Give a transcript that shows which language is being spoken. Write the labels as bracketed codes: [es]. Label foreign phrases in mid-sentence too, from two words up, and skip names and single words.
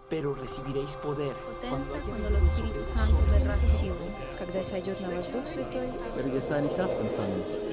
[es] pero recibiréis poder cuando haya cuando el venido Espíritu sobre Santo vosotros vendrá [ru] силу, когда сойдет на вас Дух Святой, [de] werdet ihr seine Kraft empfangen.